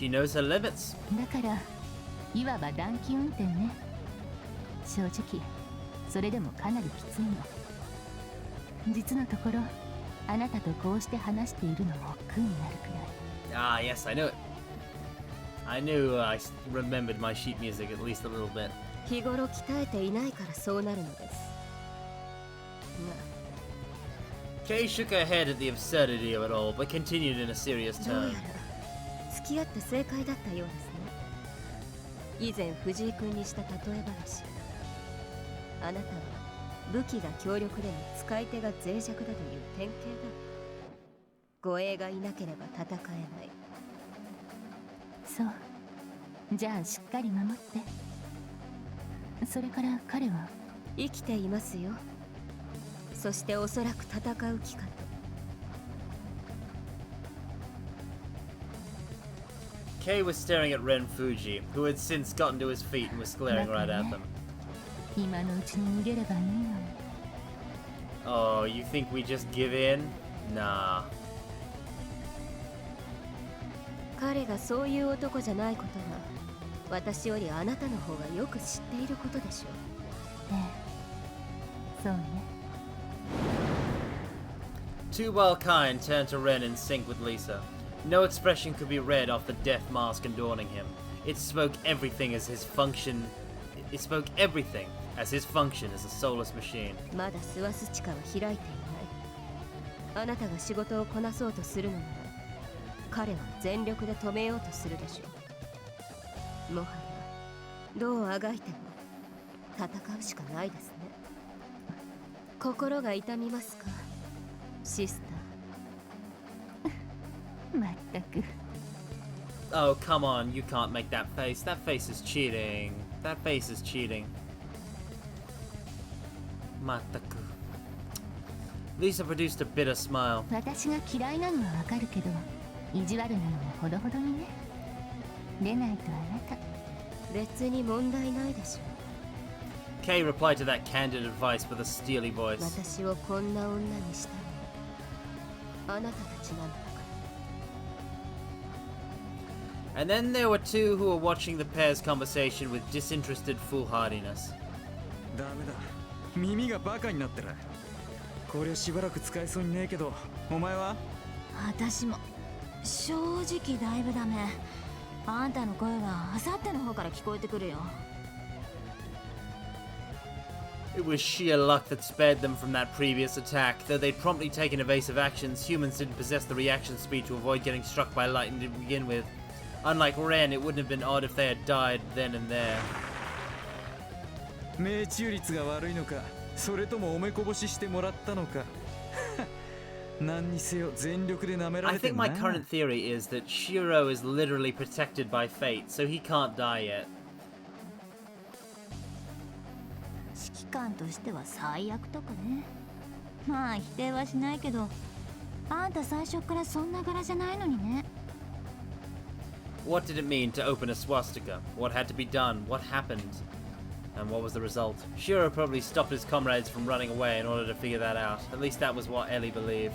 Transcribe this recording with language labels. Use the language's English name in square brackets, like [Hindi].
[English] She knows her limits. [Japanese] だからいわば短期運転ね。正直それでもかなりきついの。実のところあなたとこうして話しているのも苦になるくらい。 [English] Ah, yes, I knew it. I knew I remembered my sheet music at least a little bit. [Japanese] 日頃鍛えていないからそうなるのです。 [English] Kay shook her head at the absurdity of it all, but continued in a serious [Japanese] どう [English] tone. [Japanese] やら付き合って正解だったようですね。以前藤井君にした例え話。あなたは武器が強力でも使い手が脆弱だという典型だ。護衛がいなければ戦えない。そう。じゃあしっかり守って。それから彼は生きていますよ。そしておそらく戦う気かと。 [English] Kay was staring at Ren Fuji, who had since gotten to his feet and was glaring right at them. 今のうちに逃げればいいのに。 Oh, you think we just give in? Nah. [Japanese] 彼がそういう男じゃないことは私よりあなたの方がよく知っていることでしょう。ええ、そうね。 [English] Too while Cain turned to Ren in sync with Lisa. No expression could be read off the death mask adorning him. It spoke everything as his function. It spoke everything as his function as a soulless machine. [Japanese] まだスワス地下は開いていない。あなたが仕事をこなそうとするのなら、彼は全力で止めようとするでしょう。もはやどうあがいても戦うしかないですね。心が痛みますか、シスター。まったく。 [English] Oh, come on, you can't make that face. That face is cheating. That face is cheating. Mataku. Lisa produced a bitter smile. [Japanese] 私が嫌いなのはわかるけど、意地悪なのもほどほどにね。でないとあなた。別に問題ないでしょう。 [English] Kay replied to that candid advice with a steely voice. [Japanese] 私をこんな女にしたのはあなたたちなんだから。 [English] And then there were two who were watching the pair's conversation with disinterested foolhardiness. [Japanese] ダメだ。耳がバカになってる。これしばらく使えそうにねえけど、お前は？私も正直だいぶダメ。あんたの声があさっての方から聞こえてくるよ。 [English] It was sheer luck that spared them from that previous attack. Though they'd promptly taken evasive actions, humans didn't possess the reaction speed to avoid getting struck by lightning to begin with. Unlike Ren, it wouldn't have been odd if they had died then and there. [Japanese] 命中率が悪いのか、それともおめこぼししてもらったのか。何にせよ全力で舐めら [English] I [Japanese] れて [English] think [Japanese] る [English] my [Japanese] な。 [English] current theory is that Shiro is literally protected by fate, so he can't die yet. [Japanese] 指揮官としては最悪とかね。まあ否定はしないけど、あんた最初からそんな柄じゃないのにね。 [English] What did it mean to open a swastika? What had to be done? What happened? And what was the result? Shiro probably stopped his comrades from running away in order to figure that out. At least that was what Ellie believed.